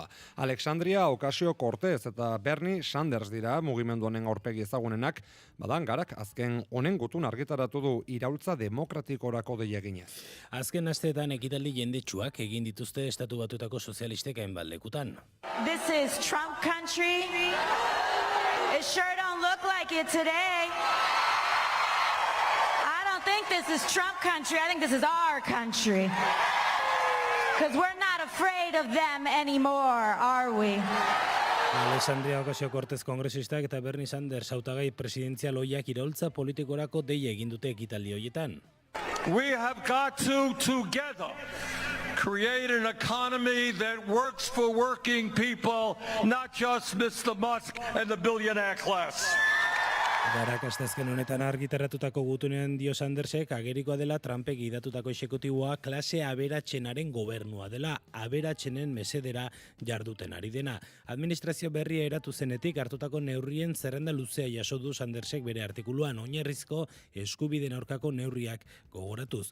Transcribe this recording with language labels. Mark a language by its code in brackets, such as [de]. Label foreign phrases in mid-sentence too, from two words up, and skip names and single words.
[eu] Alexandria Ocasio-Cortez eta Bernie Sanders dira mugimendu honen aurpegi ezagunenak, badan garak azken honen gutun argitaratu du iraultza demokratikorako deia eginez. Azken asteetan ekitaldi jendetsuak egin dituzte Estatu Batuetako sozialistek hainbat lekutan. [en] This is Trump country. It sure don't look like it today. I don't think this is Trump country. I think this is our country. Because we're not afraid of them anymore, are we? [eu] Alexandria Ocasio-Cortez kongresistak eta Bernie Sanders hautagai presidentzial ohiak iraultza politikorako deia egin dute ekitaldi horietan. [en] We have got to together create an economy that works for working people, not just Mr. Musk and the billionaire class. [eu] Garakastazken honetan argitaratutako gutunean dio Sandersek agerikoa dela Trumpek gidatutako exekutiboa klase aberatsenaren gobernua dela, aberatsenen mesedera jarduten ari dena. Administrazio berria eratu zenetik hartutako neurrien zerrenda luzea jaso du Sandersek bere artikuluan, oinarrizko eskubideen aurkako neurriak gogoratuz.